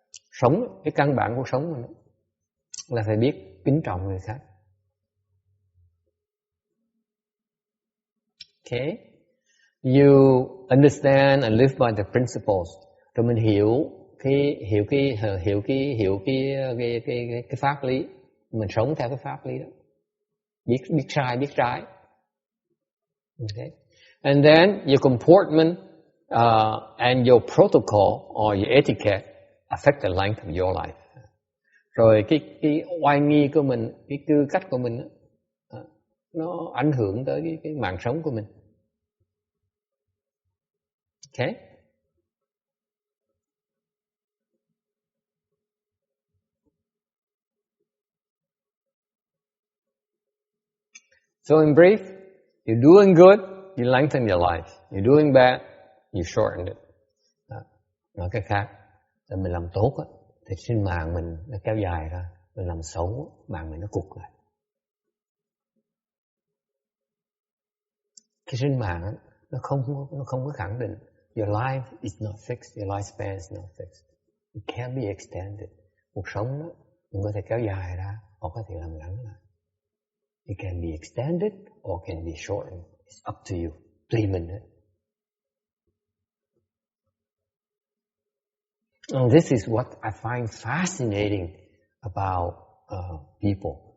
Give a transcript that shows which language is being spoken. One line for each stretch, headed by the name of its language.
Vietnamese: Sống, cái căn bản của sống là phải biết kính trọng người khác.
English: Okay, you understand and live by the principles.
Vietnamese: Rồi mình hiểu cái pháp lý. Mình sống theo cái pháp lý đó. Biết trái. Okay.
English: And then your comportment and your protocol or your etiquette affect the length of your life.
Vietnamese: Rồi cái oai nghi của mình, cái tư cách của mình nó ảnh hưởng tới cái mạng sống của mình.
English: Okay? So in brief, you're doing good, you lengthen your life. You're doing bad, you shorten it.
Vietnamese: Nói cái khác, là mình làm tốt thì sinh mạng mình nó kéo dài ra. Mình làm xấu, mạng mình nó cụt lại. Cái sinh mạng nó không có khẳng định.
English: Your life is not fixed, your lifespan is not fixed. It can be extended.
Vietnamese: Cuộc sống đó, mình có thể kéo dài ra, hoặc có thể làm ngắn lại.
English: It can be extended or can be shortened. It's up to you.
Vietnamese: Tùy mình hết.
English: And this is what I find fascinating about people.